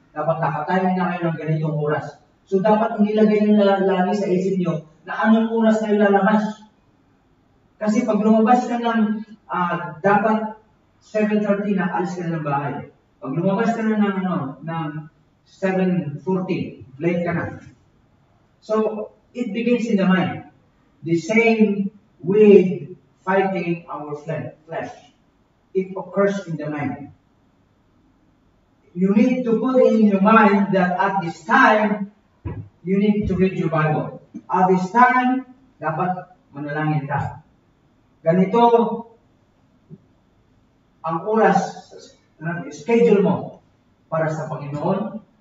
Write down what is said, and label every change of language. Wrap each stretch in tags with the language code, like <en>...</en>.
<tl>Dapat naka-timing na kayo ng ganitong oras. So, dapat nilagay nyo lagi sa isip nyo na anong oras kayo lalabas. Kasi pag lumabas ka ng dapat 7:30 na alis ka na ng bahay. Pag lumabas ka na ng 7:40, late ka na.</tl> <en>So, it begins in the mind. The same with fighting our flesh. It occurs in the mind. You need to put in your mind that at this time, you need to read your Bible. At this time,</en> <tl>dapat manalangin ka. Ganito ang oras, schedule mo para sa Panginoon.</tl>